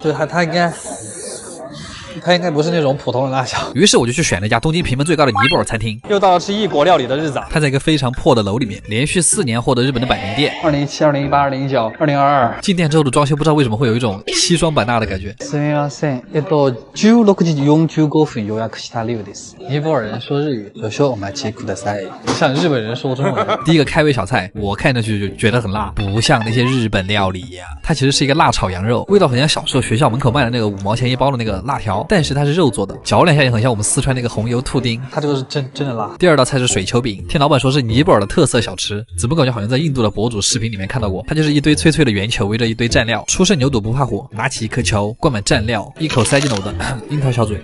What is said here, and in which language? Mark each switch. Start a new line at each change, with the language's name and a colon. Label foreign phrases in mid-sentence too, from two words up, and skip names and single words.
Chinese: 对，它应该不是那种普通的辣椒。于是我就去选了一家东京评分最高的尼泊尔餐厅。又到了吃异国料理的日子。它在一个非常破的楼里面，连续4年获得日本的百名店。 2017、2018、2019、2022。进店之后的装修不知道为什么会有一种西双版纳的感觉。
Japanese: すみません。16時45分予約した量です。
Chinese: 尼泊尔人说日语，
Japanese: 少々お待ちください。
Chinese: 像日本人说中文。第一个开胃小菜，我看上去就觉得很辣，不像那些日本料理呀。它其实是一个辣炒羊肉，味道很像小时候学校门口卖的那个5毛钱一包的那个辣条，但是它是肉做的，嚼两下也很像我们四川那个红油兔丁。它这个是真的辣。第二道菜是水球饼，听老板说是尼泊尔的特色小吃，怎么感觉好像在印度的博主视频里面看到过？它就是一堆脆脆的圆球围着一堆蘸料，初生牛肚不怕火，拿起一颗球，灌满蘸料，一口塞进了我的樱桃小嘴。